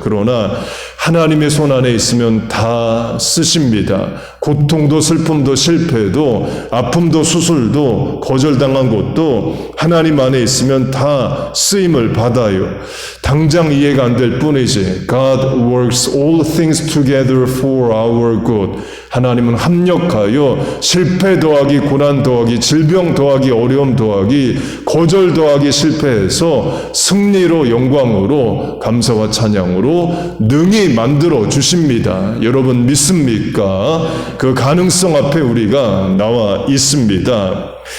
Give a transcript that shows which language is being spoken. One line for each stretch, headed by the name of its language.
Korean: 그러나 하나님의 손 안에 있으면 다 쓰십니다. 고통도 슬픔도 실패도 아픔도 수술도 거절당한 것도 하나님 안에 있으면 다 쓰임을 받아요. 당장 이해가 안 될 뿐이지.
English: God works all things together for our good.
Korean: 하나님은 합력하여 실패 더하기 고난 더하기 질병 더하기 어려움 더하기 거절 더하기 실패해서 승리로 영광으로 감사와 찬양으로 능히 만들어 주십니다. 여러분 믿습니까? 그 가능성 앞에 우리가 나와 있습니다.